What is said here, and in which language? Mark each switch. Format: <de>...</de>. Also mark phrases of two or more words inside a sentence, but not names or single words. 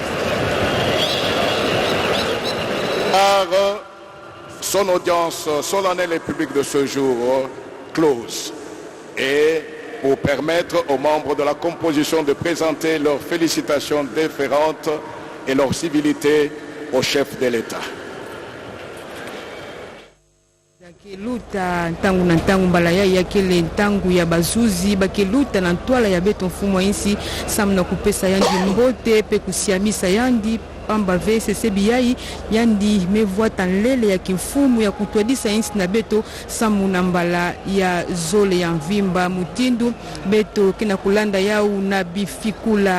<fr>par son audience solennelle et publique de ce jour close et pour permettre aux membres de la composition de présenter leurs félicitations déférentes et leur civilité au chef de l'État.</fr> <ktu>Luta ntangu na ntangu mbala ya kele ntangu ya bazuzi bakeluta na ntwala ya beto mfumo insi samna kupesa yandi mbote pe kusiamisa yandi pamba VCC biyai yandi mevoita nlele ya kimfumu ya kutwadisa insi na beto samu na mbala ya zole ya mvimba mutindu beto kina kulanda yau na bifikula</ktu>